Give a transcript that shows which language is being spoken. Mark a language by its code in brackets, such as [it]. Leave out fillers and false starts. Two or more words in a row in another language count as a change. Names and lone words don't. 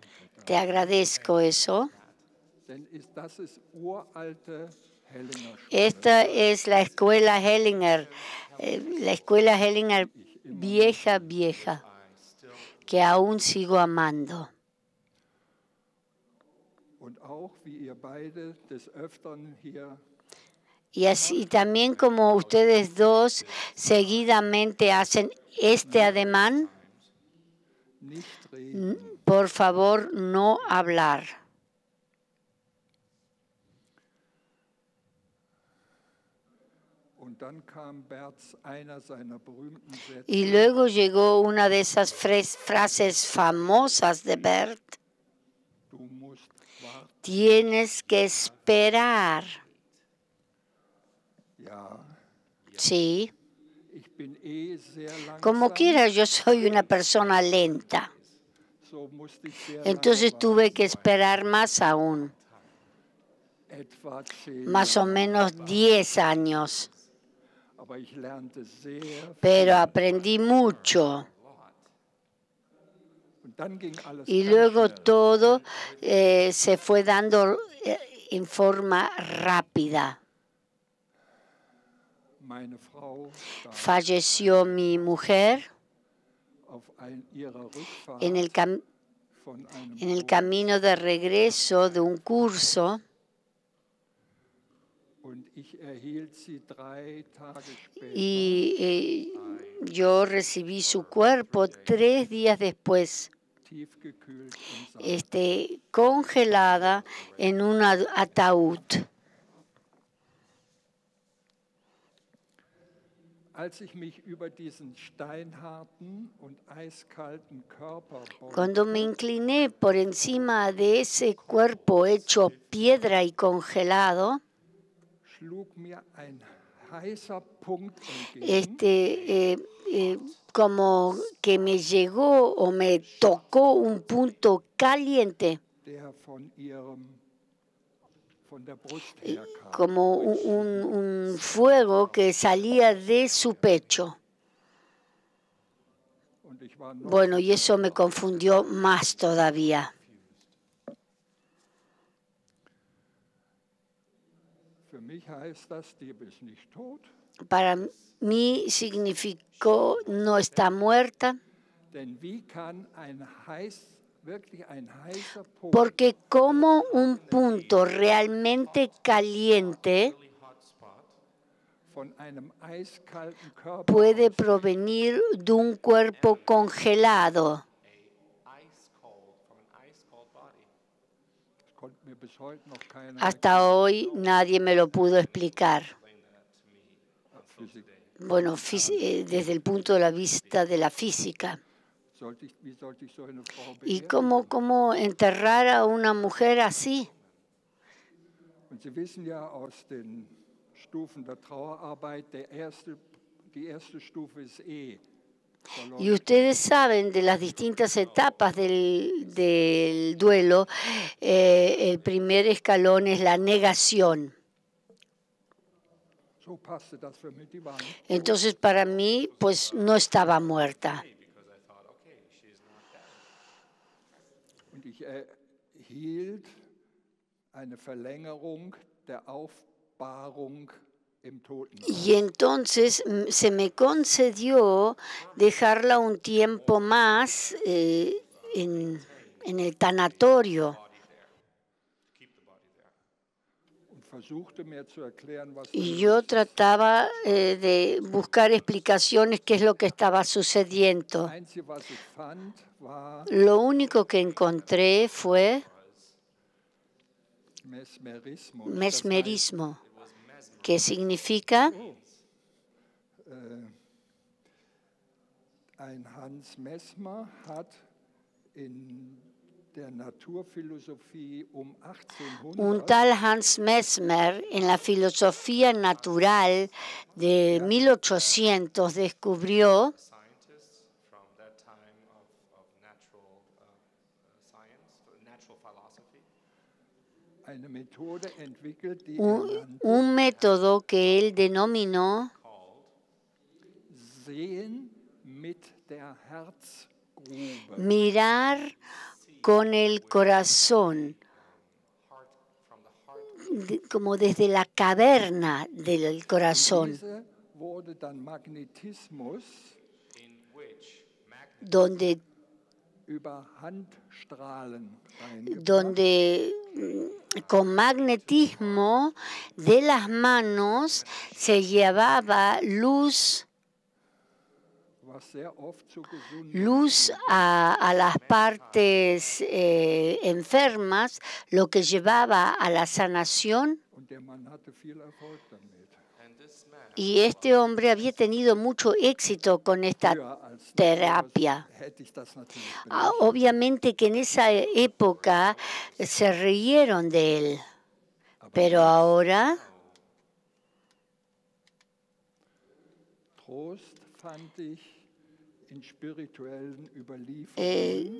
[es] Te agradezco eso. [de] Denn das ist uralte Hellinger Schule. [es] Esta es la escuela Hellinger vieja, vieja, que aún sigo amando. [de] Und auch wie ihr beide des Öfteren hier [es] Y así también como ustedes dos seguidamente hacen este ademán, [de] nicht reden. [es] por favor no hablar. [de] Und dann kam Berts einer seiner berühmten Sätze. [es] Y luego llegó una de esas frases famosas de Bert. [de] Du musst warten. [es] Tienes que esperar. [de] Ja, [es] Sí. [de] ich bin sehr [es] Como [de] langsam. [es] quiera, yo soy una persona lenta. [de] So musste ich sehr [es] Entonces [de] lange [es] tuve que [de] warten. [es] esperar más aún, [de] Etwa 10 [es] más o [de] Jahre. [es] menos 10 años. [de] Aber ich lernte sehr [es] Pero [de] viel. [es] aprendí mucho. [de] Und dann ging alles [es] Y [de] ganz [es] luego [de] schnell. [es] todo se fue dando en forma rápida. [de] Meine Frau starb [es] Falleció mi mujer [de] auf ihrer Rückfahrt [es] en el, [de] von einem [es] en el [de] Kurs [es] camino de regreso de un curso [de] und ich erhielt sie 3 Tage später [es] y yo recibí su cuerpo 3 días después, [de] tiefgekühlt im Sarg. [es] congelada en un ataúd. [de] Als ich mich über diesen steinharten und eiskalten Körper [es] Cuando me [de] beugte, [es] incliné por encima de ese cuerpo hecho piedra y congelado, [de] schlug mir ein heißer Punkt entgegen, [es] como que me llegó o me tocó un punto caliente, [de] der von der Brust herkam. [es] como un fuego que salía de su pecho. [de] Und ich war noch [es] Bueno, y eso me confundió más todavía. [de] Für mich heißt das, die ist nicht tot, [es] Para mí significó no está muerta, [de] denn wie kann wirklich ein heißer Punkt [es] porque como un punto realmente caliente [de] von einem eiskalten Körper [es] puede provenir de un cuerpo congelado. [en] Ice cold, from an ice cold body. [de] das konnte mir bis heute noch keiner [es] Hasta hoy nadie me lo pudo explicar. [de] Physik. [es] Bueno, desde el punto de vista de la física. [de] Wie sollte ich so eine Frau [es] ¿Y [de] beerdigen? [es] cómo enterrar a una mujer así? [de] Und Sie wissen ja aus den Stufen der Trauerarbeit, die erste Stufe ist [es] Y ustedes saben de las distintas etapas del duelo, el primer escalón es la negación. [de] So passte das für mich, die war nicht. [es] Entonces para mí, pues no estaba muerta. [de] Und ich erhielt eine Verlängerung der Aufbahrung im Totenhaus. [es] Y entonces se me concedió dejarla un tiempo más en el tanatorio. [de] Und versuchte mir zu erklären, was [es] Y [de] da [es] yo [de] los ist. [es] trataba de buscar explicaciones qué es lo que estaba sucediendo. [de] Das Einzige, was ich fand, war [es] Lo único que encontré fue [de] Mesmerismus. [es] mesmerismo, que significa [de] Ein Hans Mesmer hat in der Naturphilosophie um [es] un 1800 tal Hans Mesmer en la filosofía natural de 1800 descubrió [en] Scientists from that time of natural science, natural philosophy, [de] eine Methode entwickelt, die [es] un método que él denominó [de] Sehen mit der Herzgrube. [es] mirar con el corazón, como desde la caverna del corazón, [de] Diese wurde dann Magnetismus [es] donde [de] über Handstrahlen eingebracht. [es] donde con magnetismo de las manos se llevaba luz [de] was sehr oft zu [es] luz a las partes enfermas, lo que llevaba a la sanación. [de] Und Und der Mann hatte viel Erfolg damit. [es] Y este hombre había tenido mucho éxito con esta [de] Früher als [es] terapia. [de] hätte ich das natürlich belächelt. [es] Obviamente que en esa época se rieron de él, pero ahora [de] Trost fand ich in spirituellen Überlieferungen,